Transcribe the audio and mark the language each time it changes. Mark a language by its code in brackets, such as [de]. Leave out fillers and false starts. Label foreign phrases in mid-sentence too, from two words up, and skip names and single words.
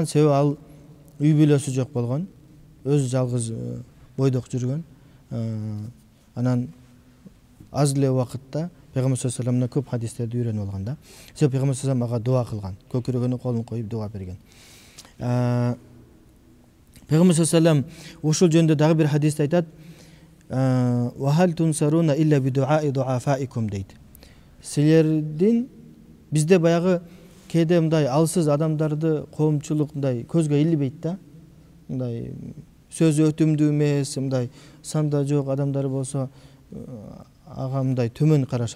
[ky] Себеби ал үй бүлөсү жок болгон, өзү жалгыз бойдок жүргөн. Анан аз эле убакытта пайгамбар [ar] صلى الله عليه [ky] вассаламдан көп хадистерди үйрөнүп алган да. Себеби пайгамбар [ar] صلى الله عليه وسلم [ky] ага дуа кылган, көкүрөгүнө колун коюп дуа берген. Пайгамбар [ar] صلى الله عليه وسلم [ky] ушул жөнүндө дагы бир хадисте айтат: [ar] "وهل تنصرون إلا بدعاء ضعفائكم" дейт. [ky] Силердин бизде баягы кээде мындай алсыз адамдарды коомчулук мындай көзгө илбейт да. Мындай сөзү өтүмдүү эмес, мындай санда жок адамдар болсо ага мындай төмөн карашат.